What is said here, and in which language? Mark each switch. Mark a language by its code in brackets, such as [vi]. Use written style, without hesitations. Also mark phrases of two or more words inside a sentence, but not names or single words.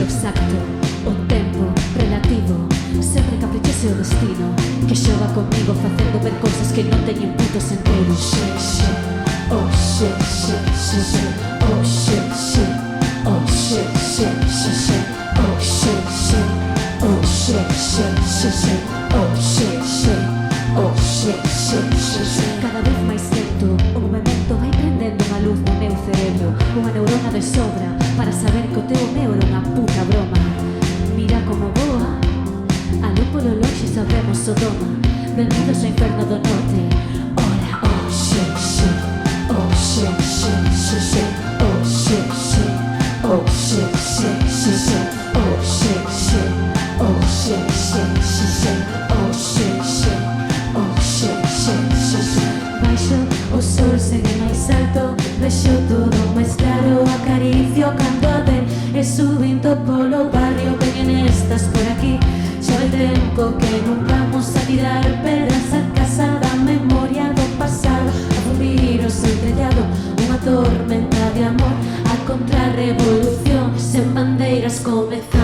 [gl] exacto, o tempo relativo, sempre caprichoso o destino que xoga comigo facendo ver cousas que non teñen puto sentido. [en] Shit, shit, oh shit, shit, shit, shit, oh shit, shit, oh shit, shit, shit, shit, oh shit, shit, oh shit, shit, shit, shit, oh shit, shit, oh shit, shit, shit, shit. [gl] Cada vez máis lento o movimento vai prendendo unha luz no meu cerebro, unha neurona de sobra para saber que o teu meu era unha puta broma. Mira como voa, aló polo lonxe sabemos Sodoma. Benvidos ao inferno do norte. Ora, [en] oh shit, shit, oh shit, shit, shit, shit, oh shit, shit, oh shit, shit, shit, shit, oh shit, shit, oh shit, shit, shit, shit, oh shit, shit, oh shit, shit, shit, shit. [gl] Baixo o sol segue máis alto, vexo todo máis claro, acaricio cando arde e subindo polo barrio. Veñen estas por aquí, xa vai tempo que non vamos a tirar pedras a casa da memoria do pasado, a fundir o seu trellado, unha tormenta de amor, a contrarrevolución, sen bandeiras comezamos.